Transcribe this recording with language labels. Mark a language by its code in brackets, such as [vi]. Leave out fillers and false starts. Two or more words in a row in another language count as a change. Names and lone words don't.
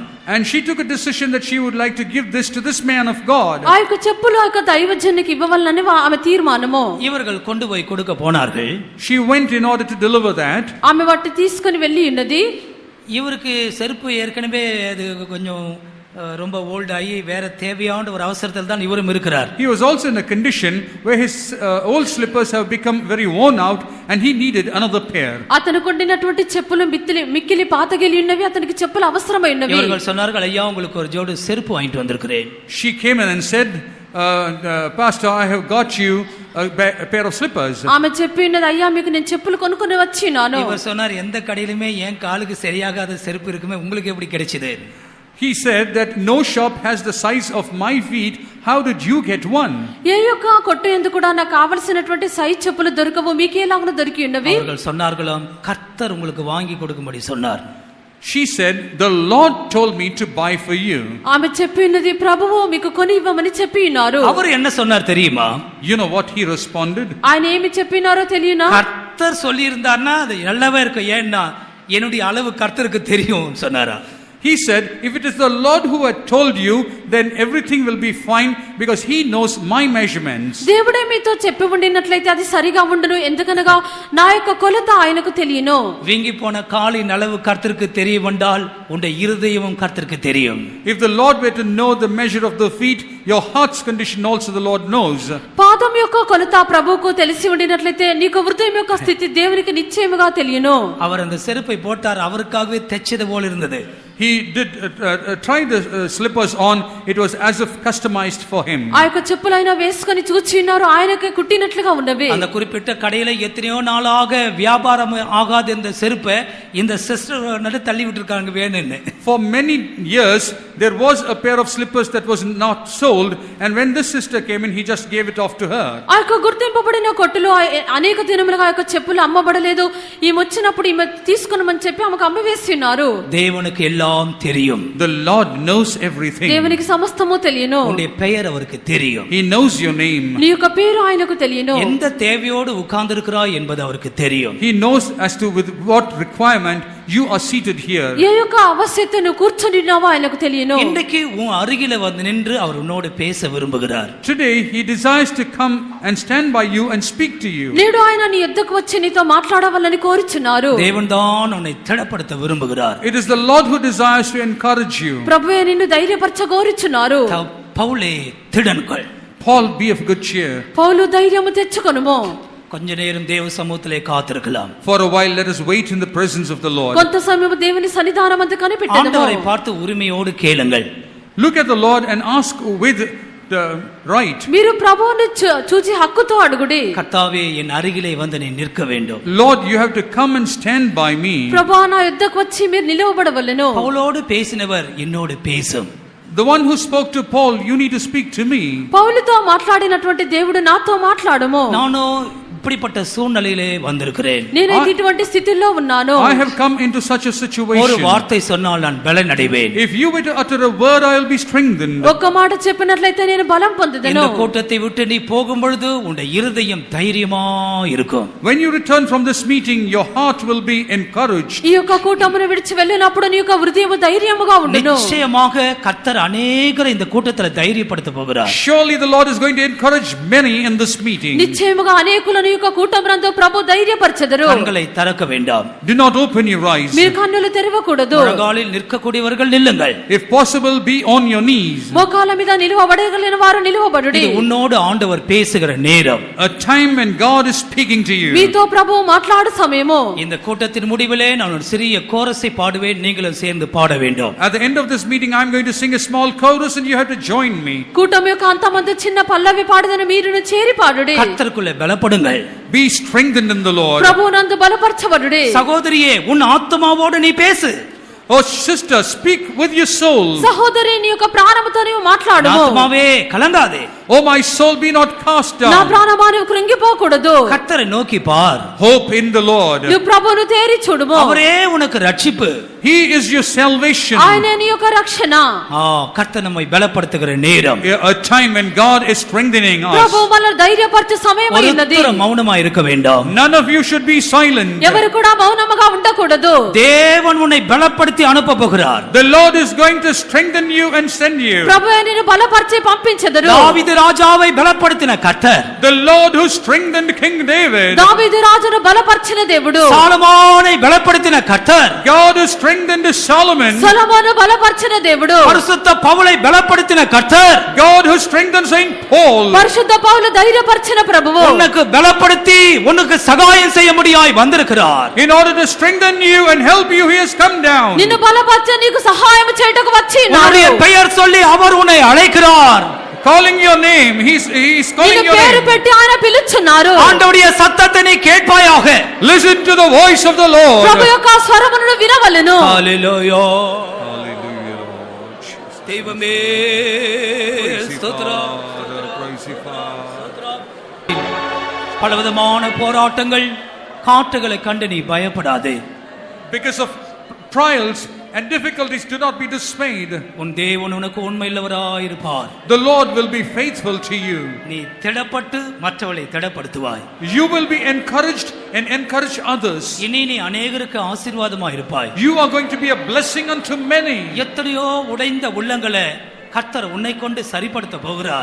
[en] And she took a decision that she would like to give this to this man of God. [te] ఆ యొక్క చెప్పులు ఆ యొక్క దైవజనునికి ఇవ్వవాలని ఆమె తీర్మానము. [ta] இவர்கள் கொண்டு போய் கொடுக்க போனார்கள். [en] She went in order to deliver that. [te] ఆమె వాటిని తీసుకొని వెళ్లి ఉన్నది. [ta] இவருக்கு செருப்பு ஏற்கனவே அது கொஞ்சம் ரொம்ப ஓல்ட் ஆகி வேற தேவையான ஒரு அவசரத்தில் தான் இவரும் இருக்கிறார். [en] He was also in a condition where his old slippers have become very worn out and he needed another pair. [te] అతనికి ఉండినటువంటి చెప్పులు మిక్కిలి పాతగిలి ఉన్నవి. అతనికి చెప్పులు అవసరమై ఉన్నవి. [ta] இவர்கள் சொன்னார்கள், ஐயா உங்களுக்கு ஒரு ஜோடி செருப்பு வாங்கிட்டு வந்திருக்கிறேன். [en] She came in and said, Pastor, I have got you a pair of slippers. [te] ఆమె చెప్పినది, అయ్యా మీకు నేను చెప్పులు కొనుక్కొని వచ్చినాను. [ta] இவர் சொன்னார், எந்த கடையிலுமே என் காலுக்கு சரியாகாத செருப்பு இருக்குமே, உங்களுக்கு எப்படி கிடைச்சது? [en] He said that no shop has the size of my feet. How did you get one? [te] ఏ యొక్క కొట్టు ఎందుకు కూడా నాకు కావలసినటువంటి సైజ్ చెప్పులు దొరకవు, మీకు ఎలాగో దొరికి ఉన్నవి? [ta] அவர்கள் சொன்னார்களாம், கர்த்தர் உங்களுக்கு வாங்கி கொடுக்கும்படி சொன்னார். [en] She said, the Lord told me to buy for you. [te] ఆమె చెప్పినది, ప్రభువు మీకు కొని ఇవ్వమని చెప్పినారు. [ta] அவர் என்ன சொன்னார் தெரியுமா? [en] You know what he responded? [te] ఆయన ఏమి చెప్పినారో తెలియనా? [ta] கர்த்தர் சொல்லி இருந்தார்னா அது நல்லாவே இருக்கும். ஏன்னா என்னுடைய அளவு கர்த்தருக்கு தெரியும் சொன்னாரா. [en] He said, if it is the Lord who had told you, then everything will be fine because he knows my measurements. [te] దేవుడే మీతో చెప్పి ఉండినట్లయితే అది సరిగా ఉండును, ఎందుకనగా నా యొక్క కొలత ఆయనకు తెలియను. [ta] வீங்கி போன காலின் அளவு கர்த்தருக்கு தெரிய வந்தால் உன்னுடைய இருதயமும் கர்த்தருக்கு தெரியும். [en] If the Lord were to know the measure of the feet, your heart's condition also the Lord knows. [te] పాదం యొక్క కొలత ప్రభువుకు తెలిసి ఉండినట్లయితే నీకు హృదయం యొక్క స్థితి దేవునికి నిశ్చయముగా తెలియను. [ta] அவர் அந்த செருப்பை போட்டார், அவருக்காகவே தைச்சது போல இருந்தது. [en] He did try the slippers on. It was as if customized for him. [te] ఆ యొక్క చెప్పులైనా వేసుకొని చూచిన్నారు, ఆయనకి కుట్టినట్లుగా ఉన్నవి. [ta] அந்த குறிப்பிட்ட கடையில எத்தனையோ நாளாக வியாபாரம் ஆகாத இந்த செருப்பை இந்த சிஸ்டர் நடு தள்ளி விட்டுருக்காங்க வேணும்னு. [en] For many years there was a pair of slippers that was not sold, and when this sister came in, he just gave it off to her. [te] ఆ యొక్క గుర్తింపబడిన కొట్టులో అనేక దినములుగా ఆ యొక్క చెప్పులు అమ్మబడలేదు. ఈమె వచ్చినప్పుడు ఈమె తీసుకొనమని చెప్పి ఆమెకు అమ్మవేస్తున్నారు. [ta] தேவனுக்கு எல்லாம் தெரியும். [en] The Lord knows everything. [te] దేవునికి సమస్తము తెలియను. [ta] உன்னுடைய பெயர் அவருக்கு தெரியும். [en] He knows your name. [te] నీ యొక్క పేరు ఆయనకు తెలియను. [ta] எந்த தேவையோடு உட்கார்ந்திருக்கிறாய் என்பது அவருக்கு தெரியும். [en] He knows as to with what requirement you are seated here. [te] ఏ యొక్క అవశ్యతను కూర్చొని ఉన్నావో ఆయనకు తెలియను. [ta] இன்றைக்கு உன் அருகில வந்து நின்று அவர் உன்னோடு பேச விரும்புகிறார். [en] Today he desires to come and stand by you and speak to you. [te] నేడు ఆయన నీ యొద్దకు వచ్చి నీతో మాట్లాడవాలని కోరుచున్నారు. [ta] தேவன் தான் உன்னை திடப்படுத்த விரும்புகிறார். [en] It is the Lord who desires to encourage you. [te] ప్రభువే నిన్ను ధైర్యపరచ కోరుచున్నారు. [ta] பவுலே திடன்கள். [en] Paul, be of good cheer. [te] పౌలు ధైర్యము తెచ్చుకొనుము. [ta] கொஞ்ச நேரம் தேவ சமூகத்திலே காத்திருக்கலாம். [en] For a while let us wait in the presence of the Lord. [te] కొంత సమయం దేవుని సన్నిధానమందు కనిపెట్టెదము. [ta] ஆண்டவரை பார்த்து உரிமையோடு கேளுங்கள். [en] Look at the Lord and ask with the right. [te] మీరు ప్రభువును చూచి హక్కుతో అడుగుడి. [ta] கர்த்தாவே என் அருகிலே வந்து நீ நிற்க வேண்டும். [en] Lord, you have to come and stand by me. [te] ప్రభువా నా యొద్దకు వచ్చి మీరు నిలవబడవలెను. [ta] பவுலோடு பேசினவர் என்னோடு பேசும். [en] The one who spoke to Paul, you need to speak to me. [te] పౌలుతో మాట్లాడినటువంటి దేవుడు నాతో మాట్లాడుము. [ta] நானோ இப்படிப்பட்ட சூழ்நிலையிலே வந்திருக்கிறேன். [te] నేనైతే ఇటువంటి స్థితిలో ఉన్నాను. [en] I have come into such a situation. [ta] ஒரு வார்த்தை சொன்னால் நான் பலன் அடைவேன். [en] If you were to utter a word, I will be strengthened. [te] ఒక్క మాట చెప్పినట్లయితే నేను బలం పొందుదును. [ta] இந்த கூட்டத்தை விட்டு நீ போகும் பொழுது உன்னுடைய இருதயம் தைரியமா இருக்கும். [en] When you return from this meeting, your heart will be encouraged. [te] ఈ యొక్క కూటమును విడిచి వెళ్ళినప్పుడు నీ యొక్క హృదయము ధైర్యముగా ఉండును. [ta] நிச்சயமாக கர்த்தர் அநேகரை இந்த கூட்டத்தில் தைரியப்படுத்த போகிறார். [en] Surely the Lord is going to encourage many in this meeting. [te] నిశ్చయముగా అనేకులను ఈ యొక్క కూటమునందు ప్రభు ధైర్యపరచెదరు. [ta] கண்களை திறக்க வேண்டாம். [en] Do not open your eyes. [te] మీరు కన్నులు తెరవకూడదు. [ta] முழங்காலில் நிற்கக்கூடியவர்கள் நில்லுங்கள். [en] If possible, be on your knees. [te] మోకాళ్ళ మీద నిలువబడగలిగిన వారు నిలువబడుడి. [ta] இது உன்னோடு ஆண்டவர் பேசுகிற நேரம். [en] A time when God is speaking to you. [te] మీతో ప్రభు మాట్లాడు సమయము. [ta] இந்த கூட்டத்தின் முடிவிலே நான் ஒரு சிறிய கோரஸை பாடுவேன், நீங்களும் சேர்ந்து பாட வேண்டும். [en] At the end of this meeting, I am going to sing a small chorus and you have to join me. [te] కూటమి యొక్క అంతమందు చిన్న పల్లవి పాడుదను మీరును చేరి పాడుడి. [ta] கர்த்தருக்குள்ளே பலப்படுங்கள். [en] Be strengthened in the Lord. [te] ప్రభువునందు బలపరచబడుడి. [ta] சகோதரியே, உன் ஆத்மாவோடு நீ பேசு. [en] Oh sister, speak with your soul. [te] సహోదరి నీ యొక్క ప్రాణముతో నీవు మాట్లాడుము. [ta] ஆத்மாவே கலங்காதே. [en] Oh my soul, be not cast [te] నా [en] down. [te] ప్రాణమా నీవు కృంగిపోకూడదు. [ta] கர்த்தரை நோக்கி பார். [en] Hope in the Lord. [te] నువ్వు ప్రభువును తేరి చూడుము. [ta] அவரே உனக்கு ரட்சிப்பு. [en] He is your salvation. [te] ఆయనే నీ యొక్క రక్షణ. [ta] கர்த்தர் நம்மை பலப்படுத்துகிற நேரம். [en] A time when God is strengthening us. [te] ప్రభు మనల్ని ధైర్యపరచే సమయమై ఉన్నది. [ta] ஒருத்தரும் மௌனமா இருக்க வேண்டாம். [en] None of you should be silent. [te] ఎవరు కూడా మౌనముగా ఉండకూడదు. [ta] தேவன் உன்னை பலப்படுத்தி அனுப்ப போகிறார். [en] The Lord is going to strengthen you and send you. [te] ప్రభువే నిన్ను బలపరిచి పంపించెదరు. [ta] தாவீது ராஜாவை பலப்படுத்தின கர்த்தர். [en] The Lord who strengthened King David. [te] దావీదు రాజును బలపరిచిన దేవుడు. [ta] சாலமோனை பலப்படுத்தின கர்த்தர். [en] God who strengthened Solomon. [te] సొలొమోను బలపరిచిన దేవుడు. [ta] பரிசுத்த பவுலை பலப்படுத்தின கர்த்தர். [en] God who strengthened Saint Paul. [te] పరిశుద్ధ పౌలు ధైర్యపరిచిన ప్రభువు. [ta] உனக்கு பலப்படுத்தி உனக்கு சகாயம் செய்ய முடியாய் வந்திருக்கிறார். [en] In order to strengthen you and help you, he has come down. [te] నిన్ను బలపరిచి నీకు సహాయం చేయుటకు వచ్చి [ta] உன்னுடைய [te] ఉన్నాడు. [ta] பெயர் சொல்லி அவர் உன்னை அழைக்கிறார். [en] calling your name. He's calling [te] నిన్ను [en] your [te] పేరు [en] name. [te] పెట్టి ఆయన పిలుచున్నారు. [ta] ஆண்டவருடைய சத்தத்தை நீ கேட்பாயாக. [en] Listen to the voice of the Lord. [te] ప్రభు యొక్క స్వరమును వినవలెను. [ta] ஹalleluya. [en] Hallelujah, Lord Jesus. [ta] தெய்வமே ஸ்தோத்திரம். பலவிதமான போராட்டங்கள் காட்டுகளை கண்டு நீ பயப்படாதே. [en] Because of trials and difficulties, do not be dismayed. [ta] உன் தேவன் உனக்கு உண்மையுள்ளவராய் இருப்பார். [en] The Lord will be faithful to you. [ta] நீ திடப்பட்டு மற்றவர்களை திடப்படுத்துவாய். [en] You will be encouraged and encourage others. [ta] இனி நீ அநேகருக்கு ஆசீர்வாதமாய் இருப்பாய். [en] You are going to be a blessing unto many. [ta] எத்தனையோ உடைந்த உள்ளங்களை கர்த்தர் உன்னை கொண்டு சரிப்படுத்த போகிறார்.